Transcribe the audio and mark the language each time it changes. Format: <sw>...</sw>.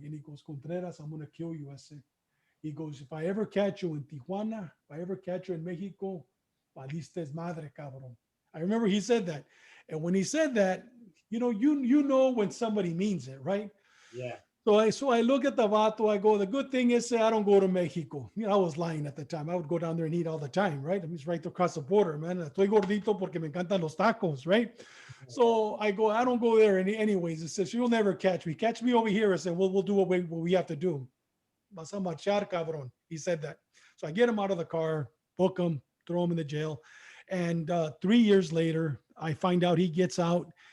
<en>And he goes, Contreras, I'm going to kill you. I said, he goes, if I ever catch you in Tijuana, if I ever catch you in Mexico,</en> <es>valiste madre, cabrón.</es> <en>I remember he said that. And when he said that, you know when somebody means it, right? Yeah. So I look at the vato, I go, the good thing is I don't go to Mexico. I was lying at the time. I would go down there and eat all the time, right? I mean, it's right across the border, man.</en> <es>Estoy gordito porque me encantan los tacos, right?</es> <en>So I go, I don't go there anyways. It says, you'll never catch me. Catch me over here. I said, we'll do what we have to do.</en> <es>Vas a marchar, cabrón.</es> <en>He said that. So I get him out of the car, book him, throw him in the jail. And 3 years later, I find out he gets out.</en>